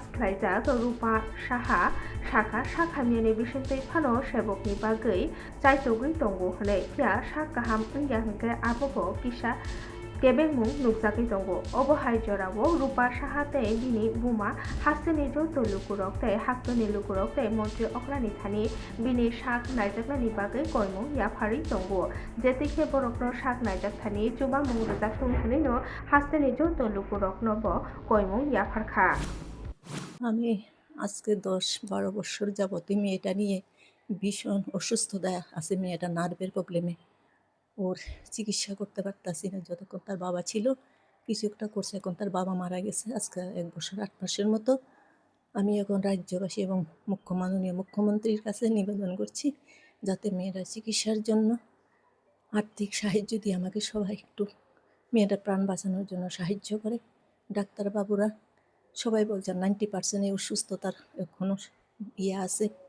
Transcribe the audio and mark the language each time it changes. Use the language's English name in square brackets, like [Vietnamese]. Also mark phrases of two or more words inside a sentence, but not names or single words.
[Kok Borok] Klaijak Rupa Saha Shaka Shakhamyani Bishente Pano Shebokni Bagai Chaitogui Tongo Hne Pia Shakaham Ungya Hngke Abobo Kisha Kebengmung Nukzaki Tongo Obo Haijorawo Rupa Shahate Bini Buma Hasteni Joto Lukurokte Haktoni Lukurokte Montri Oklani Thani Bini Shak Naijaklani Bagai Koimung Yapari Tongo Jetike Borokno Shak Naijak Thani Chuba Mung Rajak Tunghanino Hasteni Joto Lukurokno Bo Koimung Yaparkha [Bangla] আমি আজকে 10-12 বছর যাবত মেয়েটা নিয়ে ভীষণ অসুস্থতা আছে মেয়েটা নার্ভের প্রবলেমে ওর চিকিৎসা করতে পারতাছি না যতক্ষণ তার বাবা ছিল কিছু একটা করছে এখন তার বাবা মারা গেছে আজকে 1 বছর 8 মাসের মতো আমি এখন রাজ্যবাসী এবং মাননীয় মুখ্যমন্ত্রীর কাছে নিবেদন করছি যাতে মেয়েটার চিকিৎসার জন্য আর্থিক সাহায্য দিয়ে আমাকে সবাই একটু মেয়েটার প্রাণ বাঁচানোর জন্য সাহায্য করে ডাক্তারবাবুরা সবাই বলছেন 90% এই অসুস্থতার এখনো আছে